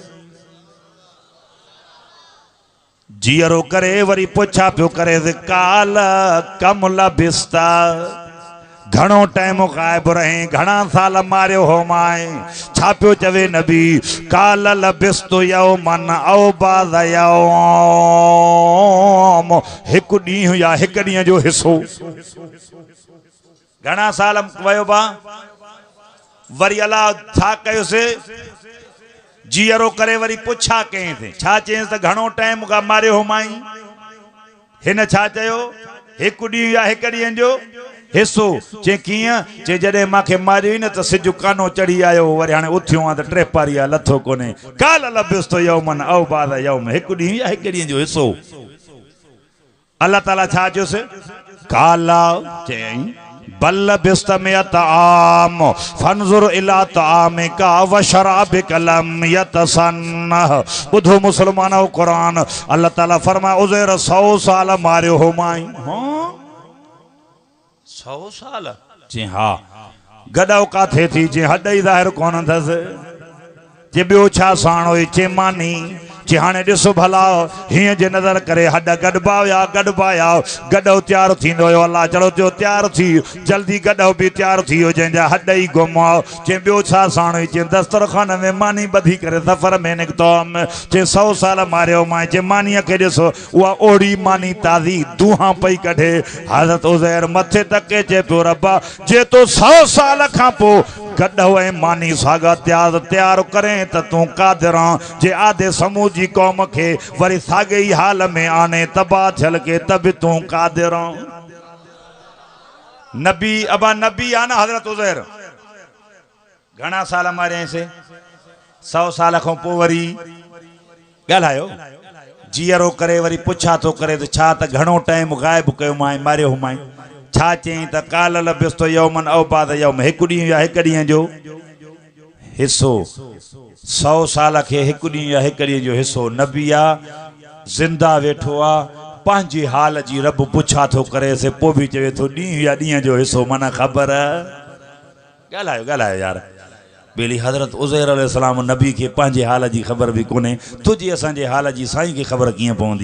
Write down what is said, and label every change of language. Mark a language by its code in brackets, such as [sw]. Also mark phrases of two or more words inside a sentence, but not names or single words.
[sd] जीअरो करे वरी पुछा पियो करे [ar] قال كم لبثت [sd] घणो टाइम ग़ाइब रहे घणा साल मारियो हो माए छा पियो चवे नबी [ar] قال لبثت يوما أو بعض يوم [sd] हिकु ॾींहुं या हिकु ॾींहं जो हिस्सो घणा साल वयो बा वरी अल्लाह छा कयोसि जीअरो करे वरी पुछा कहीं थे छा चयसि त घणो टाइम का मारियो हो माई हिन छा चयो हिकु ॾींहुं या हिकु ॾींहं जो हिस्सो चई कीअं चई जॾहिं मूंखे मारियो न त सिज कानो चढ़ी आयो वरी हाणे उथियो आहे त ट्रेपारी आहे लथो कोन्हे [ar] قال لبثت يوما أو بعض يوم [sd] हिकु ॾींहुं या हिकु ॾींहं जो हिस्सो अल्लाह ताला छा चयोसि काला चयईं [ar] بل لبثت مائة عام فانظر إلى طعامك وشرابك لم يتسنه [sd] ॿुधो मुसलमानो कुरान अल्लाह ताला फरमाए उज़ैर 100 साल मारियो हो माई 100 साल जी हा गॾो काथे थी जे हॾ ई ज़ाहिर कोन अथसि जे ॿियो छा साण हुई चेमानी जे हाणे ॾिसो भला हीअं जे नज़र करे हॾ गॾिबाया गॾो तयारु थींदो हुयो अल्लाह चलो जो तयारु थी जल्दी गॾो बि तयारु थी वियो जंहिंजा हॾ ई गुम चई ॿियो छा साण हुई चई दस्तरखान में मानी ॿधी करे सफ़र में निकितो चई 100 साल मारियो मां चई मानीअ खे ॾिसो उहा ओड़ी मानी ताज़ी दूहां पई कढे हज़रत उज़ैर मथे तके चए पियो रब्बा जे तो 100 साल खां पोइ गॾो ऐं मानी सागा तयारु करें त तूं कादिर जे आदे समूह जी कौम खे वरी साॻे ई हाल में आने तबाह थियल के तब तूं कादिर नबी अबा नबी आहे न हज़रत उज़ैर घणा साल मारियसि 100 साल खां पोइ वरी ॻाल्हायो जीअरो करे वरी पुछा थो करे त छा त घणो टाइम ग़ाइब कयो मां मारियो हो मां छा चई त [ar] قال لبثت يوما أو بعض يوم [sd] हिकु ॾींहुं या हिकु ॾींहं जो हिस्सो 100 साल खे हिकु ॾींहुं या हिकु ॾींहं जो हिस्सो नबी आहे ज़िंदा वेठो आहे पंहिंजी हाल जी रब पुछा थो करे से पोइ बि चवे थो ॾींहुं या ॾींहं जो हिस्सो माना ख़बर ॻाल्हायो यार बेली हज़रत उज़ैर अलैहिस्सलाम नबी के पंहिंजे हाल जी ख़बर भी कोन्हे, तुझी असांजे हाल जी साईं खे ख़बर कीअं पवंदी।